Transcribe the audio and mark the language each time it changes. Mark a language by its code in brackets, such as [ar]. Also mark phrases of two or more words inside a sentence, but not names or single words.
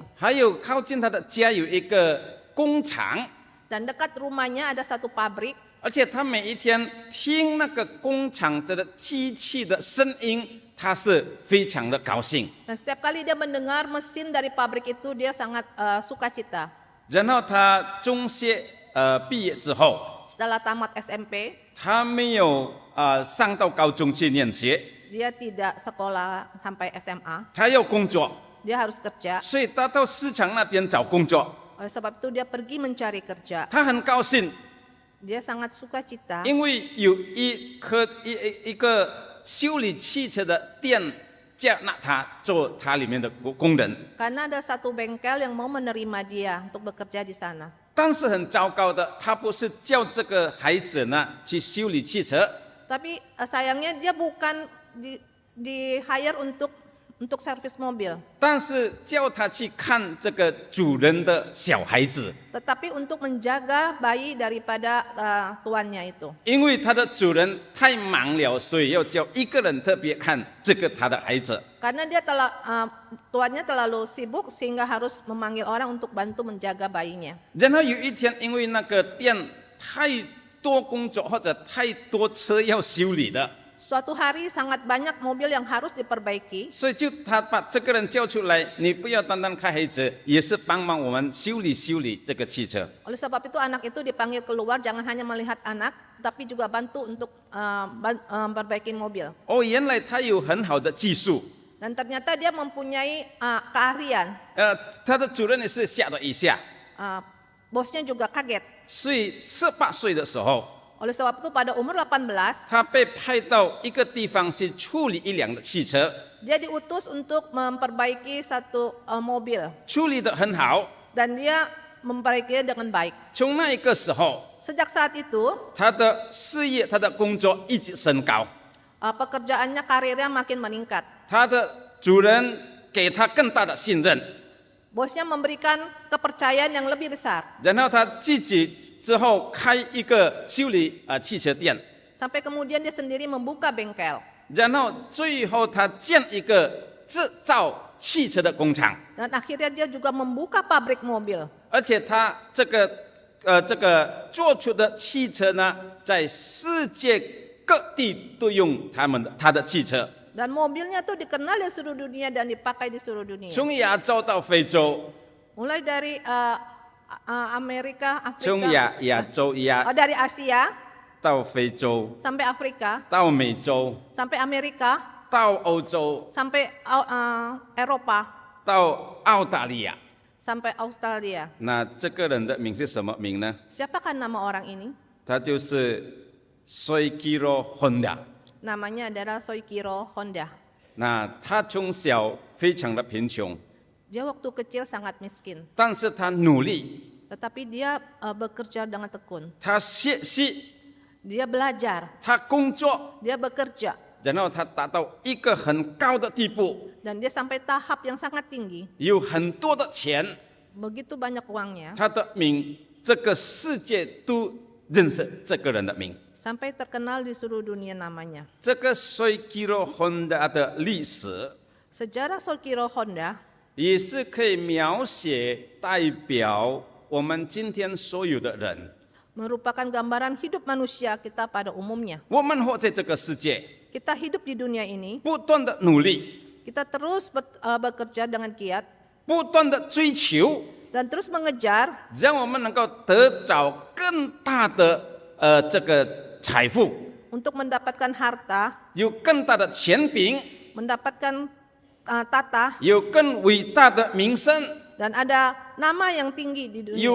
[zh] 还有靠近他的家有一个工厂， [id] Dan dekat rumahnya ada satu pabrik. [zh] 而且他每一天听那个工厂这个机器的声音，他是非常的高兴。 [id] Dan setiap kali dia mendengar mesin dari pabrik itu, dia sangat sukacita. [zh] 然后他中学毕业之后， [id] Setelah tamat SMP, [zh] 他没有上到高中去念学， [id] dia tidak sekolah sampai SMA. [zh] 他要工作， [id] Dia harus kerja. [zh] 所以他到市场那边找工作。 [id] Oleh sebab itu dia pergi mencari kerja. [zh] 他很高兴， [id] Dia sangat sukacita [zh] 因为有一个修理汽车的店叫那他做他里面的工人。 [id] karena ada satu bengkel yang mau menerima dia untuk bekerja di sana. [zh] 但是很糟糕的，他不是叫这个孩子呢去修理汽车， [id] Tapi sayangnya dia bukan di hire untuk servis mobil, [zh] 但是叫他去看这个主人的小孩子， [id] tetapi untuk menjaga bayi daripada tuannya itu. [zh] 因为他的主人太忙了，所以要叫一个人特别看这个他的孩子。 [id] Karena tuannya terlalu sibuk sehingga harus memanggil orang untuk bantu menjaga bayinya. [zh] 然后有一天，因为那个店太多工作或者太多车要修理的， [id] Suatu hari sangat banyak mobil yang harus diperbaiki. [zh] 所以他把这个人叫出来，你不要单单看孩子，也是帮忙我们修理这个汽车。 [id] Oleh sebab itu anak itu dipanggil keluar, jangan hanya melihat anak, tapi juga bantu untuk memperbaiki mobil. [zh] 哦，原来他有很好的技术。 [id] Dan ternyata dia mempunyai keahlian. [zh] 他的主任也是吓了一下， [id] Bosnya juga kaget. [zh] 所以18岁的时候， [id] Oleh sebab itu pada umur 18, [zh] 他被派到一个地方去处理一辆的汽车， [id] dia diutus untuk memperbaiki satu mobil. [zh] 处理得很好。 [id] Dan dia memperbaikinya dengan baik. [zh] 从那一个时候， [id] Sejak saat itu, [zh] 他的事业、他的工作一直升高。 [id] pekerjaannya, karirnya makin meningkat. [zh] 他的主人给他更大的信任， [id] Bosnya memberikan kepercayaan yang lebih besar. [zh] 然后他自己之后开一个修理汽车店， [id] Sampai kemudian dia sendiri membuka bengkel. [zh] 然后最后他建一个制造汽车的工厂， [id] Dan akhirnya dia juga membuka pabrik mobil. [zh] 而且他这个做出的汽车呢，在世界各地都用他的汽车， [id] Dan mobilnya tuh dikenal di seluruh dunia dan dipakai di seluruh dunia. [zh] 从亚洲到非洲， [id] Mulai dari Amerika, [zh] 从 [id] Afrika, [zh] 亚洲 [id] dari Asia [zh] 到非洲， [id] sampai Afrika, [zh] 到美洲， [id] sampai Amerika, [zh] 到欧洲， [id] sampai Eropa, [zh] 到澳大利亚。 [id] sampai Australia. [zh] 那这个人的名是什么名呢？ [id] Siapakah nama orang ini? [zh] 他就是 Soichiro Honda。 [id] Namanya adalah Soichiro Honda. [zh] 那他从小非常的贫穷， [id] Dia waktu kecil sangat miskin, [zh] 但是他努力， [id] tetapi dia bekerja dengan tekun. [zh] 他学习， [id] Dia belajar, [zh] 他工作， [id] dia bekerja, [zh] 然后他达到一个很高的地步， [id] dan dia sampai tahap yang sangat tinggi. [zh] 有很多的钱， [id] Begitu banyak uangnya, [zh] 他的名这个世界都认识这个人的名。 [id] sampai terkenal di seluruh dunia namanya. [zh] 这个 Soichiro Honda 的历史 [id] Sejarah Soichiro Honda [zh] 也是可以描写代表我们今天所有的人。 [id] merupakan gambaran hidup manusia kita pada umumnya. [zh] 我们活在这个世界， [id] Kita hidup di dunia ini, [zh] 不断的努力， [id] kita terus bekerja dengan giat [zh] 不断的追求， [id] dan terus mengejar [zh] 让我们能够得着更大的这个财富， [id] untuk mendapatkan harta, [zh] 有更大的权柄， [id] mendapatkan tata, [zh] 有更伟大的名声， [id] dan ada nama yang tinggi di [zh] 有